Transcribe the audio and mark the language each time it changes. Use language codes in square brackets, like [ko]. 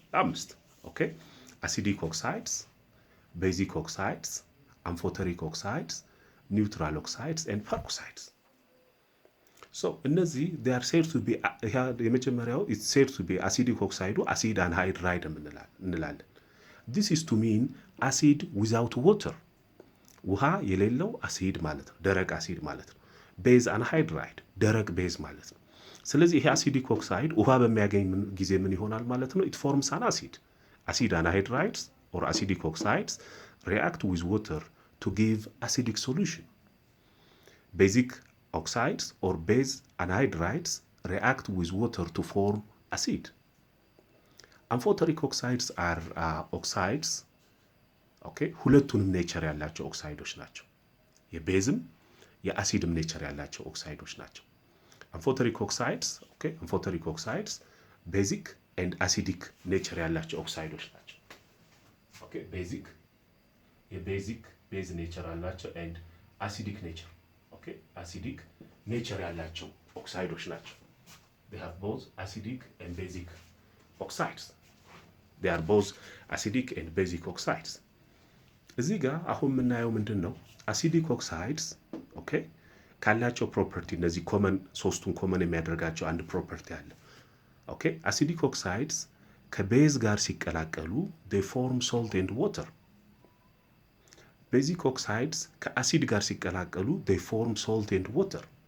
[am] 5። ኦኬ አሲዲክ ኦክሳይድስ፣ ቤዚክ ኦክሳይድስ፣ አምፎተሪክ ኦክሳይድስ፣ ኒውትራል ኦክሳይድስ ኤንድ ፐሮክሳይድስ። ሶ እነዚህ [en] they are said to be [am] የመጀመሪያው [en] it's said to be acidic oxide [am] አሲድ አንሃይድራይድ እንላለን። [en] this is to mean acid without water [am] ውሃ የሌለው አሲድ ማለት ነው፣ ደረቅ አሲድ ማለት ነው። ቤዝ አንሃይድራይድ ደረቅ ቤዝ ማለት ነው። ስለዚህ ይሄ አሲዲክ ኦክሳይድ ውሃ በሚያገኝ ጊዜ ምን ይሆናል ማለት ነው? [en] it forms an acid anhydrides or acidic oxides react with water to give acidic solution. Basic oxides or base anhydrides react with water to form acid. Amphoteric oxides are oxides okay [am] ሁለቱንም ኔቸር ያላቸው ኦክሳይዶች ናቸው። የቤዝም የአሲድም ኔቸር ያላቸው ኦክሳይዶች ናቸው። አምፎተሪክ ኦክሳይድስ [en] okay amphoteric oxides basic and acidic [am] ኔቸር ያላቸው ኦክሳይዶች ናቸው። okay የቤዚክ ቤዝ ኔቸር አላቸው [en] and acidic nature [am] አሲዲክ ኔቸር ያላቸው ኦክሳይዶች ናቸው። [en] they have both acidic and basic oxides. they are both acidic and basic oxides. [am] እዚህ ጋር አሁን የምናየው ምንድን ነው? አሲዲክ ኦክሳይድስ ኦኬ ካላቸው ፕሮፐርቲ እነዚህ ኮመን ሶስቱን ኮመን የሚያደርጋቸው አንድ ፕሮፐርቲ አለ። ኦኬ አሲዲክ ኦክሳይድስ ከቤዝ ጋር ሲቀላቀሉ [en] they form salt and water. [am] ቤዚክ ኦክሳይድስ ከአሲድ ጋር ሲቀላቀሉ [en] they form salt and water.